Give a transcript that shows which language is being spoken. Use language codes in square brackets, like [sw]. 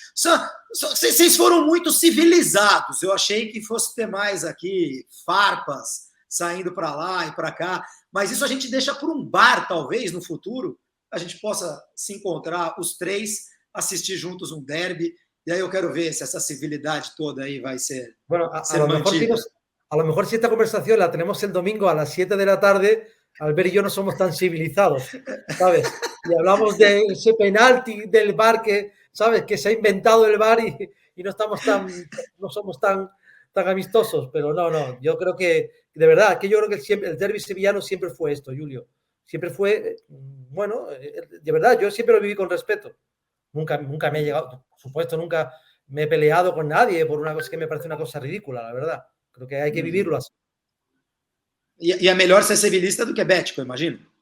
[pt] Vocês foram muito civilizados. Eu achei que fosse ter mais aqui farpas saindo para lá e para cá, mas isso a gente deixa por um bar, talvez, no futuro, a gente possa se encontrar os três, assistir juntos um derby, e aí eu quero ver se essa civilidade toda aí vai ser, ser mantida. [es] A lo mejor si esta conversación la tenemos el domingo a las 7 de la tarde, Albert y yo no somos tan civilizados, ¿sabes? Y hablamos de ese penalti del VAR que, ¿sabes? Que se ha inventado el VAR y no somos tan amistosos, pero no, yo creo que, de verdad, que yo creo que siempre, el derbi sevillano siempre fue esto, Julio. Siempre fue, bueno, de verdad, yo siempre lo viví con respeto. Nunca me he llegado, por supuesto, nunca me he peleado con nadie por una cosa que me parece una cosa ridícula, la verdad. Creo que hay que vivirlo así. [pt] E é melhor ser civilista do que bético, imagino.